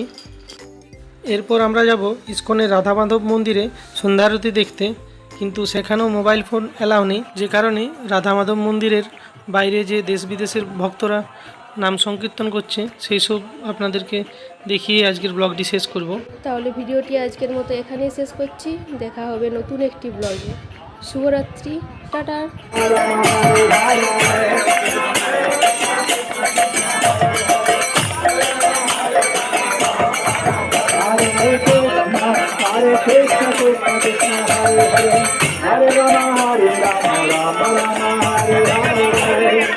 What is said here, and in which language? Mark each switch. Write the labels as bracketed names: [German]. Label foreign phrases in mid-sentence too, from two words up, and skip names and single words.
[Bangla] এরপর আমরা যাব ইসকনের রাধা মাধব মন্দিরে সন্ধ্যা আরতি দেখতে, কিন্তু সেখানেও [English] mobile phone [Bangla] অ্যালাউ নেই, যে কারণে রাধা মাধব মন্দিরের বাইরে যে দেশ বিদেশের ভক্তরা নাম সংকীর্তন করছে সেই সব আপনাদেরকে দেখিয়ে আজকের ব্লগটি শেষ করব। তাহলে ভিডিওটি আজকের মতো এখানেই শেষ করছি, দেখা হবে নতুন একটি ব্লগে। শুভরাত্রি, টাটা। [Sanskrit] हरे कृष्ण कृष्ण कृष्ण हरे हरे हरे राम राम राम हरे हरे